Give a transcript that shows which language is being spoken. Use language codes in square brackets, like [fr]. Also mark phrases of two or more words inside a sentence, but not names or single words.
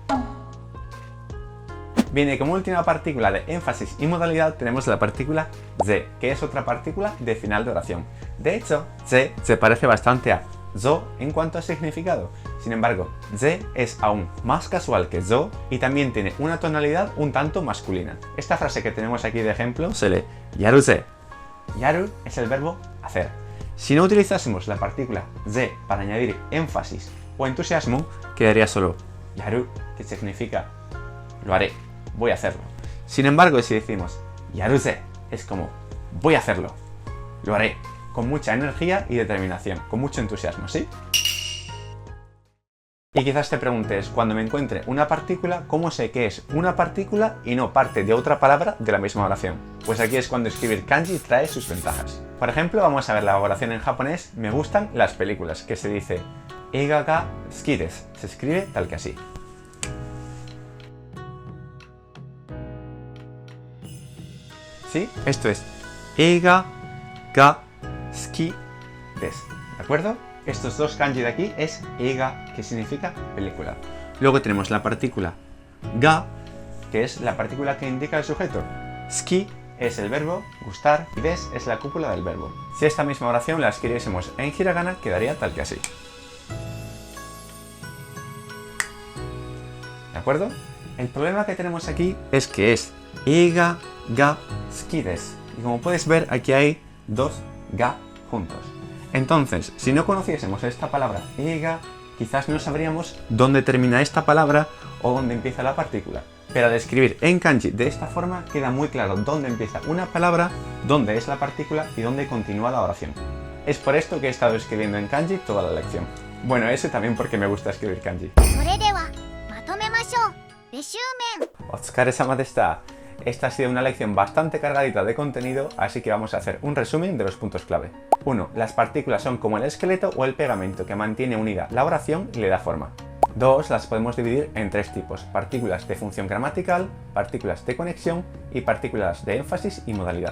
[es] Bien, y como última partícula de énfasis y modalidad tenemos la partícula ze, que es otra partícula de final de oración. De hecho, ze se parece bastante a zo en cuanto a significado. Sin embargo, ze es aún más casual que zo y también tiene una tonalidad un tanto masculina. Esta frase que tenemos aquí de ejemplo se lee [ja] やるぜ. [es] Yaru es el verbo hacer. Si no utilizásemos la partícula ze para añadir énfasis o entusiasmo, quedaría solo yaru, que significa lo haré, voy a hacerlo. Sin embargo, si decimos [ja] やるぜ, [es] es como voy a hacerlo, lo haré, con mucha energía y determinación, con mucho entusiasmo, ¿sí? Y quizás te preguntes, cuando me encuentre una partícula, ¿cómo sé que es una partícula y no parte de otra palabra de la misma oración? Pues aquí es cuando escribir kanji trae sus ventajas. Por ejemplo, vamos a ver la oración en japonés, me gustan las películas, que se dice [ja] 映画が好きです. [es] Se escribe tal que así. ¿Sí? Esto es [ja] 映画が好きです. [es] ¿De acuerdo? Estos dos kanji de aquí es eiga, que significa película. Luego tenemos la partícula ga, que es la partícula que indica el sujeto. Suki es el verbo, gustar, y des es la cúpula del verbo. Si esta misma oración la escribiésemos en hiragana, quedaría tal que así. ¿De acuerdo? El problema que tenemos aquí es que es [ja] 映画が好きです. [es] Y como puedes ver, aquí hay dos ga juntos. Entonces, si no conociésemos esta palabra y ga, quizás no sabríamos dónde termina esta palabra o dónde empieza la partícula. Pero al escribir en kanji de esta forma queda muy claro dónde empieza una palabra, dónde es la partícula y dónde continúa la oración. Es por esto que he estado escribiendo en kanji toda la lección. Bueno, eso también porque me gusta escribir kanji. [ja] お疲れ様でした. [es] Esta ha sido una lección bastante cargadita de contenido, así que vamos a hacer un resumen de los puntos clave. 1. Las partículas son como el esqueleto o el pegamento que mantiene unida la oración y le da forma. 2. Las podemos dividir en tres tipos: partículas de función gramatical, partículas de conexión y partículas de énfasis y modalidad.